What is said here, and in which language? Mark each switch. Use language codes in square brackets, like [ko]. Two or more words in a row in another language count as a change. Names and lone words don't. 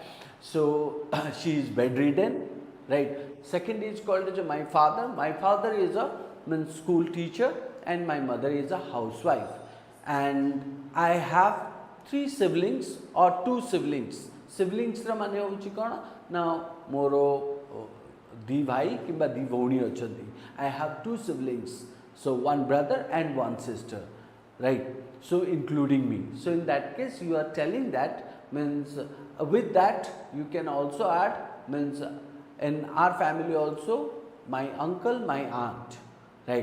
[en] So she is bedridden, right? Second is called as my father. My father is a school teacher and my mother is a housewife. And I have 3 siblings or 2 siblings. [or] Siblings ର ମାନେ ହେଉଛି କଣ ନା ମୋର ଦୁଇ ଭାଇ କିମ୍ବା ଦୁଇ ଭଉଣୀ ଅଛନ୍ତି. [en] I have 2 siblings, so 1 brother and 1 sister, right? So including me. So in that case you are telling that means with that you can also add means in our family also my uncle, my aunt, right?